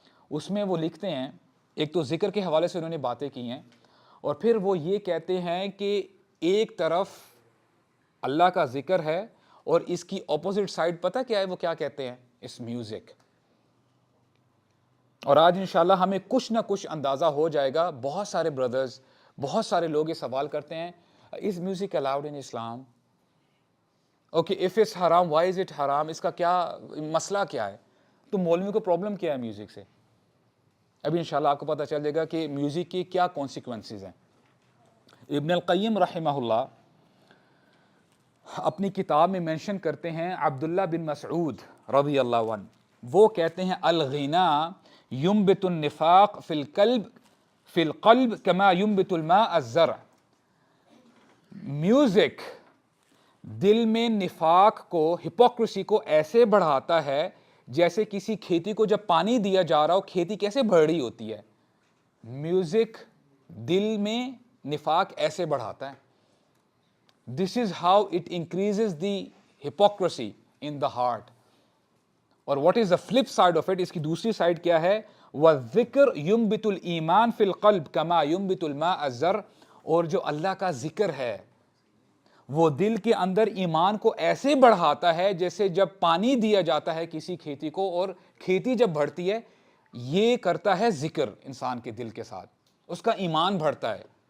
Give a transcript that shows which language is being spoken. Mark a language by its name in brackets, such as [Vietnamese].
[Urdu] اس میں وہ لکھتے ہیں, ایک تو ذکر کے حوالے سے انہوں نے باتیں کی ہیں, اور پھر وہ یہ کہتے ہیں کہ ایک طرف اللہ کا ذکر ہے اور اس کی اپوزٹ سائڈ پتہ کیا ہے, وہ کیا کہتے ہیں, اس میوزک. اور آج انشاءاللہ ہمیں کچھ نہ کچھ اندازہ ہو جائے گا. بہت سارے بردرز, بہت سارے لوگ یہ سوال کرتے ہیں, [English] is music allowed in Islam? Okay, if it's haram, why is it haram? [Urdu] اس کا کیا مسئلہ کیا ہے؟ تو مولوی کو پرابلم کیا ہے میوزک سے؟ ابھی انشاءاللہ آپ کو پتہ چل جائے گا کہ میوزک کی کیا کانسیکوینسز ہیں. ابن القیم رحمہ اللہ اپنی کتاب میں مینشن کرتے ہیں, عبداللہ بن مسعود رضی اللہ عنہ, وہ کہتے ہیں [Arabic] الغنا ينبت النفاق فی القلب کما ينبت الماء الزرع. [Urdu] میوزک دل میں نفاق کو, ہپوکریسی کو ایسے بڑھاتا ہے جیسے کسی کھیتی کو جب پانی دیا جا رہا ہو کھیتی کیسے بڑھ رہی ہوتی ہے. میوزک دل میں نفاق ایسے بڑھاتا ہے. [English] This is how it increases the hypocrisy in the heart. [Urdu] اور [English] what is the flip side of it, [Urdu] اس کی دوسری سائڈ کیا ہے, [Arabic] وَالذِّكْرُ يُنبِتُ الْإِيمَانِ فِي الْقَلْبِ كَمَا يُنبِتُ الْمَاءَ الزَّرْعَ. [Urdu] اور جو اللہ کا ذکر ہے وہ دل کے اندر ایمان کو ایسے بڑھاتا ہے جیسے جب پانی دیا جاتا ہے کسی کھیتی کو, اور کھیتی جب بڑھتی ہے, یہ کرتا ہے ذکر انسان کے دل کے ساتھ, اس کا ایمان بڑھتا ہے.